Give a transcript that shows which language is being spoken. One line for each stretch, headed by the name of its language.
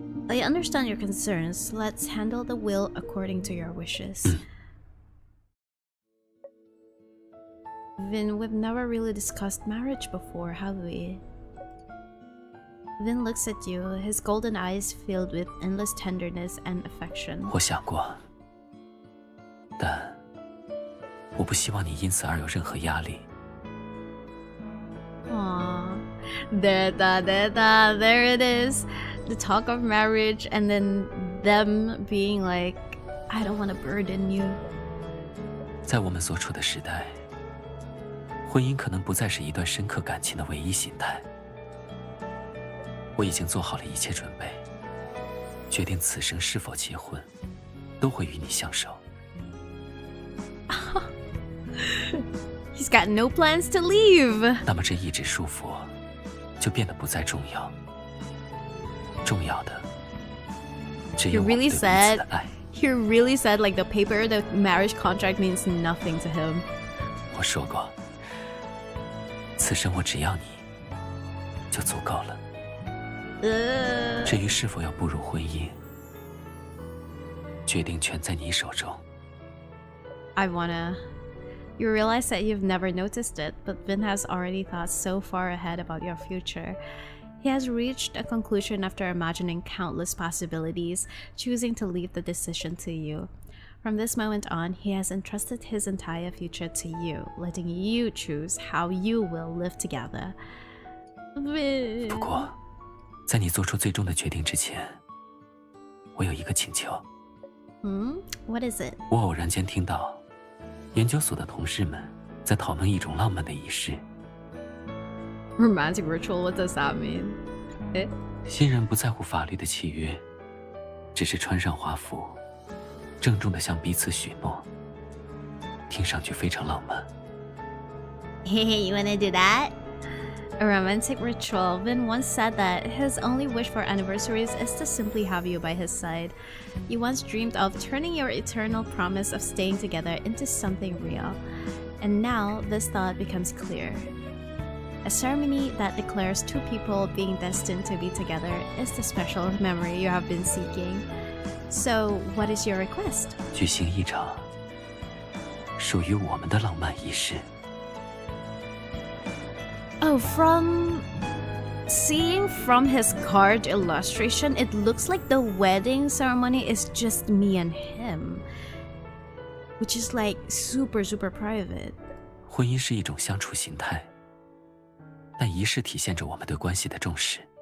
English: I understand your concerns. Let's handle the will according to your wishes. Vin, we've never really discussed marriage before, have we? Vin looks at you, his golden eyes filled with endless tenderness and affection.
Chinese: 我想过，但我不希望你因此而有任何压力。
English: Aww. There it is. The talk of marriage and then them being like, I don't want to burden you.
Chinese: 在我们所处的时代，婚姻可能不再是一段深刻感情的唯一形态。我已经做好了一切准备，决定此生是否结婚，都会与你相守。
English: He's got no plans to leave.
Chinese: 那么这一纸束缚就变得不再重要。重要的只有我们对彼此的爱。
English: He really said like the paper, the marriage contract means nothing to him.
Chinese: 我说过，此生我只要你，就足够了。至于是否要步入婚姻，决定权在你手中。
English: I wanna. You realize that you've never noticed it, but Vin has already thought so far ahead about your future. He has reached a conclusion after imagining countless possibilities, choosing to leave the decision to you. From this moment on, he has entrusted his entire future to you, letting you choose how you will live together.
Chinese: 不过，在你做出最终的决定之前，我有一个请求。
English: What is it?
Chinese: 我偶然间听到，研究所的同事们在讨论一种浪漫的仪式。
English: Romantic ritual? What does that mean?
Chinese: 新人不在乎法律的契约，只是穿上华服，郑重地向彼此许诺，听上去非常浪漫。
English: Hey, you wanna do that? A romantic ritual. Vin once said that his only wish for anniversaries is to simply have you by his side. He once dreamed of turning your eternal promise of staying together into something real. And now this thought becomes clear. A ceremony that declares two people being destined to be together is the special memory you have been seeking. So, what is your request?
Chinese: 举行一场属于我们的浪漫仪式。
English: Oh, from seeing from his card illustration, it looks like the wedding ceremony is just me and him, which is like super private.
Chinese: 婚姻是一种相处形态，但仪式体现着我们对关系的重视。